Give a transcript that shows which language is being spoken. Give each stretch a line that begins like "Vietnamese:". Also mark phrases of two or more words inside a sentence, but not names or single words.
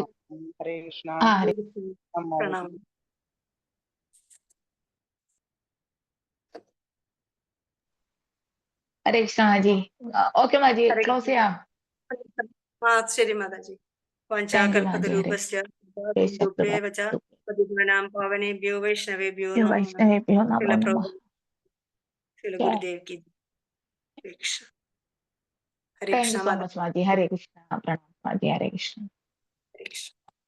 Malayalam: ഹരേ കൃഷ്ണ. പ്രണാമം. ഹരേ കൃഷ്ണ മാതാജി. ഓക്കെ മാതാജി, ഹരേ ക്ലോസ് ചെയ്യാം. ശരി മാതാജി.
English: thank you മാതാജി.
Sanskrit: പാവനേഭ്യോ വൈഷ്ണവേഭ്യോ വൈഷ്ണവേഭ്യോ നമോ നമഃ.
Hindi: गुरुदेव की हरे कृष्ण. हरे
English: താങ്ക്
Malayalam: കൃഷ്ണ
English: you so much
Malayalam: മാതാജി. ഹരേ കൃഷ്ണ. പ്രണാം മാതാജി. ഹരേ കൃഷ്ണ. ഹരേ കൃഷ്ണ.